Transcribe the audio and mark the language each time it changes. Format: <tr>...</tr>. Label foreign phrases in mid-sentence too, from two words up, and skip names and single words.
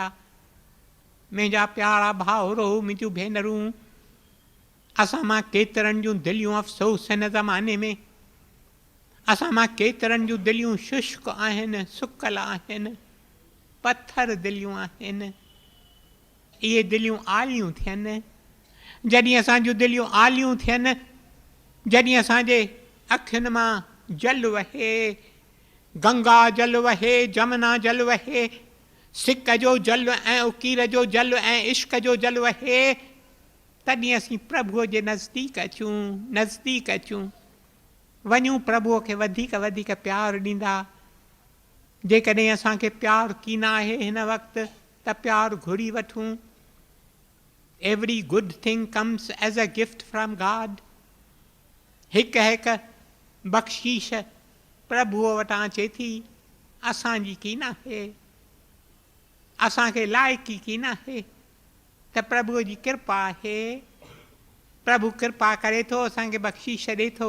<sd>मुंहिंजा प्यारा भाउरो, मुंहिंजूं भेनरूं, असां मां केतिरनि जूं दिलियूं अफ़सोस हिन ज़माने में, असां मां केतिरनि जूं दिलियूं शुष्क आहिनि, सुकल आहिनि, पथर दिलियूं आहिनि। इहे दिलियूं आलियूं थियनि। जॾहिं असांजूं दिलियूं आलियूं थियनि, जॾहिं असांजे अखियुनि मां जल वहे, गंगा जल वहे, जमुना जल वहे, सिक जो जल ऐं उकीर जो जल ऐं इश्क जो जल वहे, त तॾहिं असीं प्रभुअ जे नज़दीक अचूं, नज़दीक अचूं, वञूं प्रभुअ खे वधीक वधीक प्यारु ॾींदा। जेकॾहिं असांखे प्यारु कीन आहे हिन वक़्तु त प्यारु घुरी वठूं।</sd> <en>Every good thing comes as a gift from God.</en> <sd>हिकु हिकु बख़्शीश प्रभुअ वटां अचे थी, असांजी कीन आहे, असांखे लाइक़ी कीन आहे, त प्रभुअ जी कृपा आहे। प्रभु कृपा करे थो, असांखे बख़्शीश ॾिए थो।</sd>